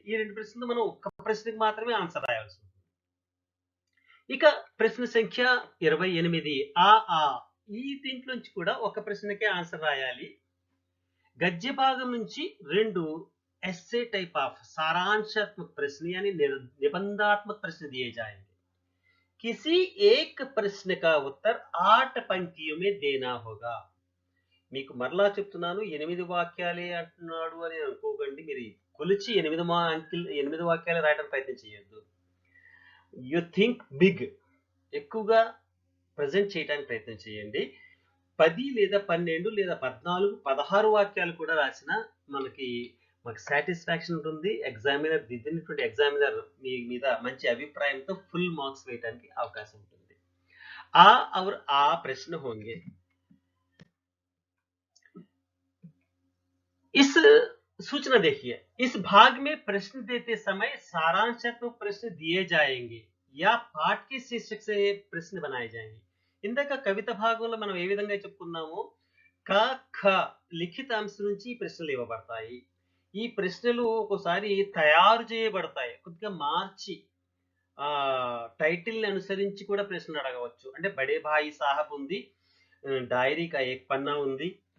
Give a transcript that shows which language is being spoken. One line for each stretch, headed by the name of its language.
Telugu: ఈ 2 ప్రశ్నలు మనం ఒక్క ప్రశ్నకి మాత్రమే ఆన్సర్ రాయాల్సి ఉంటుంది. ఇక ప్రశ్న సంఖ్య 28 ఈ దీంట్లోంచి కూడా ఒక ప్రశ్నకే ఆన్సర్ రాయాలి. గద్య భాగం నుంచి
Hindi: 2 एस्से टाइप ऑफ सारांशात्मक प्रश्न यानी निबंधात्मक प्रश्न दिए जाएंगे. किसी एक प्रश्न का उत्तर 8 पंक्तियों में देना होगा.
Telugu: మీకు మరలా చెప్తున్నాను, 8 వాక్యాలే అంటున్నాడు అని అనుకోకండి. మీరు కొలిచి 8 వాక్యాలు రాయడానికి ప్రయత్నం చేయొద్దు.
English: You think big.
Telugu: ఎక్కువగా ప్రజెంట్ చేయడానికి ప్రయత్నం చేయండి. 10 లేదా 12 లేదా 14, 16 వాక్యాలు కూడా రాసినా మాకు సాటిస్ఫాక్షన్ ఉంటుంది. ఎగ్జామినర్ దిద్దినటువంటి ఎగ్జామినర్ మీ మీద మంచి అభిప్రాయంతో ఫుల్ మార్క్స్ వేయడానికి అవకాశం ఉంటుంది. ఆ ప్రశ్న
Hindi: होंगे. इस सूचना देखिए, इस भाग में प्रश्न देते समय सारांशात्मक प्रश्न दिए जाएंगे या पाठ के शीर्षक से प्रश्न बनाए जाएंगे.
Telugu: ఇందాక కవిత భాగంలో మనం ఏ విధంగా చెప్పుకున్నామో క ఖ లిఖిత అంశం నుంచి ప్రశ్నలు ఇవ్వబడతాయి. ఈ ప్రశ్నలు ఒక్కోసారి తయారు చేయబడతాయి, కొద్దిగా మార్చి టైటిల్ ని అనుసరించి కూడా ప్రశ్నలు అడగవచ్చు. అంటే బడే భాయి సాహబ్ ఉంది, డైరీ కా ఏక్ పన్నా ఉంది.